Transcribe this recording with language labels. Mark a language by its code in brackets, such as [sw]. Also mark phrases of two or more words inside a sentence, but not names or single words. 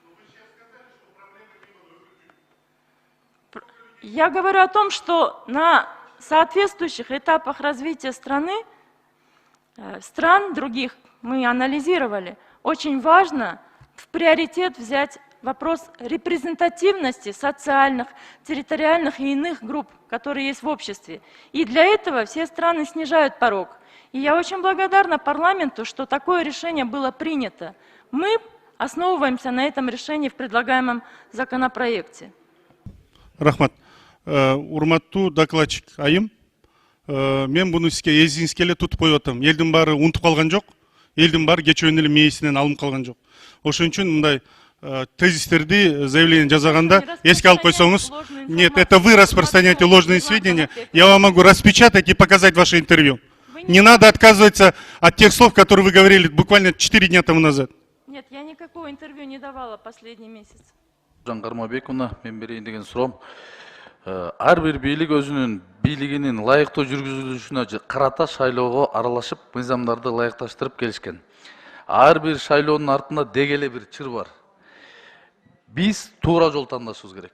[ru] Я говорю о том, что на соответствующих этапах развития страны, стран других мы анализировали, очень важно в приоритет взять вопрос репрезентативности социальных, территориальных и иных групп, которые есть в обществе. И для этого все страны снижают порог. И я очень благодарна парламенту, что такое решение было принято. Мы основываемся на этом решении в предлагаемом законопроекте. [ky] Рахмат. Урматтуу докладчик Айым, мен буну сизге эсиңизге эле тутуп коюп атам. Элдин баары унутуп калган жок, элдин баары кечөөнү эле мээсинен алынып калган жок. Ошон үчүн мындай тезистерди заявление жазаганда эске алып койсоңуз. [ru] Нет, это вы распространяете ложные сведения. Я вам могу распечатать и показать ваше интервью. Не надо отказываться от тех слов, которые вы говорили буквально 4 дня тому назад. Нет, я никакого интервью не давала последний месяц. [ky] Нуржан Кармабековна, мен берейин деген суроом. Ар бир бийлик өзүнүн бийлигинин ылайыктуу жүргүзүлүшүнө карата шайлоого аралашып, мыйзамдарды ылайыкташтырып келишкен. Ар бир шайлоонун артында дег эле бир чыр бар. Биз туура жол тандашыбыз керек.